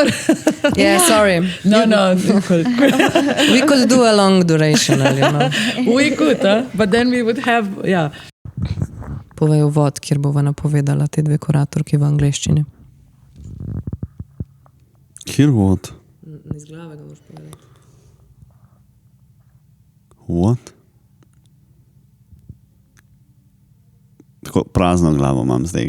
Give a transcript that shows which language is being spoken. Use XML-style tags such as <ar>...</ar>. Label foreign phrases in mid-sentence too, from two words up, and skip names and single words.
<en>Yeah, sorry. No. We could do a long duration, We could, but then we would have,</en> <sl>Povej uvod, kjer bova napovedala te dve kuratorki v angleščini. Kjer uvod? Iz glave ga moš povedati.</sl> <en>What?</en> <sl>Tako prazno glavo imam zdaj.</sl>